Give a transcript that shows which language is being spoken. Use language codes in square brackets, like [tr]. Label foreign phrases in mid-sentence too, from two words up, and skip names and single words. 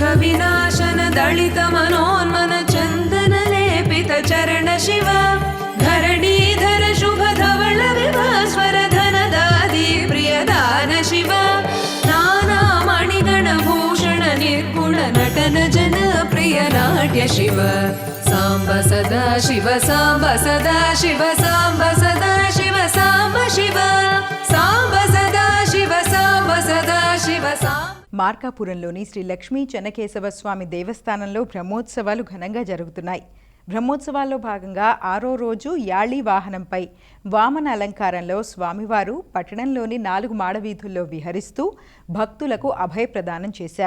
[sa] विनाशन दलित मनोन्मन चन्दन लेपित चरण शिव धरणीधर शुभ धवल विभास्वर धनदादि प्रियदान शिव नाना मणिगण भूषण निर्गुण नटन जन प्रिय नाट्य शिव साम्ब सदा शिव साम्ब सदा शिव साम्ब सदा शिव साम्ब शिव साम्ब सदा शिव साम्ब सदा शिव साम्ब [te] మార్కాపురంలోని శ్రీ లక్ష్మీ చెన్నకేశవ స్వామి దేవస్థానంలో బ్రహ్మోత్సవాలు ఘనంగా జరుగుతున్నాయి. బ్రహ్మోత్సవాల్లో భాగంగా 6వ రోజు యాళీ వాహనంపై వామన అలంకారంలో స్వామివారు పట్టణంలోని 4 మాడవీధుల్లో విహరిస్తూ భక్తులకు అభయప్రదానం చేశారు.